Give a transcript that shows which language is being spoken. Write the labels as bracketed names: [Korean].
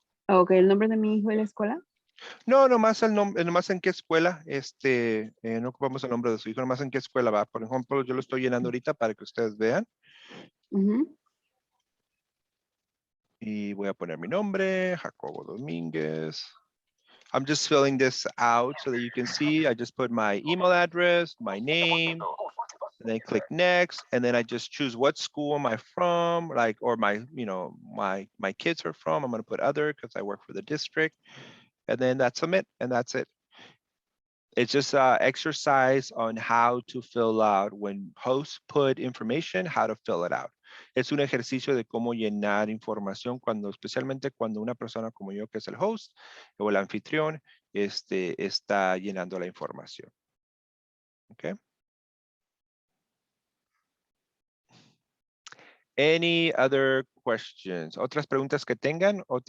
[Spanish] Ok, el nombre de mi hijo y la escuela. No, nomás el nombre, nomás en qué escuela, no ocupamos el nombre de su hijo, nomás en qué escuela va. Por ejemplo, yo lo estoy llenando ahorita para que ustedes vean. Y voy a poner mi nombre, Jacobo Domínguez. [English] I'm just filling this out so that you can see. I just put my email address, my name, and then click next. And then I just choose what school am I from, or my kids are from. I'm gonna put other because I work for the district. And then that's submit, and that's it. It's just an exercise on how to fill out when hosts put information, how to fill it out. [Spanish] Es un ejercicio de cómo llenar información especialmente cuando una persona como yo, que es el host o el anfitrión, está llenando la información. Okay. [English] Any other questions? [Spanish] ¿Otras preguntas que tengan?